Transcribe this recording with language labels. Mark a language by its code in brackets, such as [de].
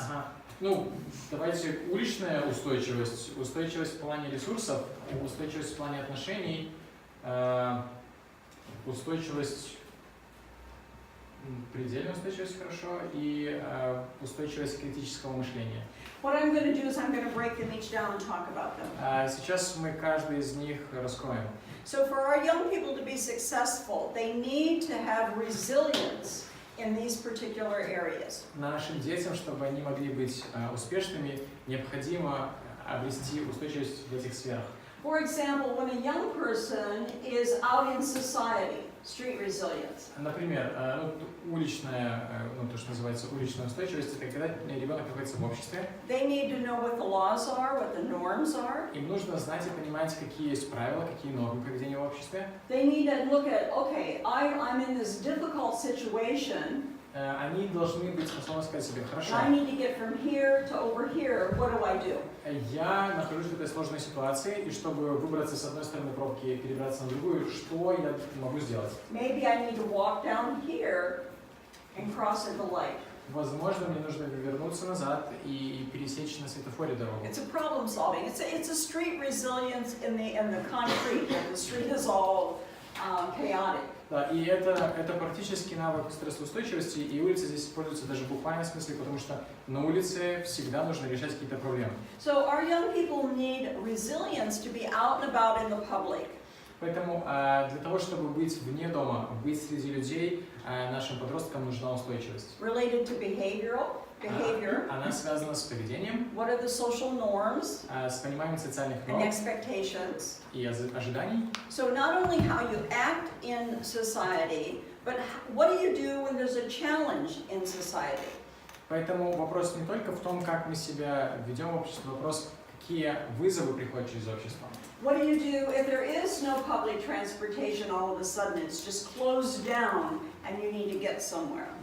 [ru] Ага. Ну, давайте уличная устойчивость, устойчивость в плане ресурсов, устойчивость в плане отношений, устойчивость, предельная устойчивость хорошо, и устойчивость критического мышления. [en] What I'm going to do is I'm going to break them each down and talk about them. [ru] Сейчас мы каждый из них раскроем. [en] So for our young people to be successful, they need to have resilience in these particular areas. [ru] Нашим детям, чтобы они могли быть успешными, необходимо обрести устойчивость в этих сферах. [en] For example, when a young person is out in society, street resilience. [ru] Например, уличная, то, что называется уличная устойчивость, это когда ребенок находится в обществе. [en] They need to know what the laws are, what the norms are. [ru] Им нужно знать и понимать, какие есть правила, какие нормы поведения в обществе. [en] They need to look at, okay, I'm in this difficult situation. [ru] Они должны быть способны сказать себе, хорошо, [en] I need to get from here to over here. What do I do? [ru] я нахожусь в этой сложной ситуации, и чтобы выбраться с одной стороны пробки и перебраться на другую, что я могу сделать? [en] Maybe I need to walk down here and cross at the light. [ru] Возможно, мне нужно вернуться назад и пересечь на светофоре дорогу. [en] It's a problem solving. It's a street resilience in the concrete. The street is all chaotic. [ru] Да, и это практически навык стрессоустойчивости, и улица здесь используется даже в буквальном смысле, потому что на улице всегда нужно решать какие-то проблемы. [en] So our young people need resilience to be out and about in the public. [ru] Поэтому для того, чтобы быть вне дома, быть среди людей, нашим подросткам нужна устойчивость. [en] Related to behavior. [ru] Она связана с поведением, [en] What are the social norms [ru] с пониманием социальных [en] and [ru] норм [en] expectations? [ru] и ожиданий. [en] So not only how you act in society, but what do you do when there's a challenge in society? [ru] Поэтому вопрос не только в том, как мы себя ведем в обществе, вопрос, какие вызовы приходят через общество. [en] What do you do if there is no public transportation all of a sudden? It's just closed down and you need to get somewhere.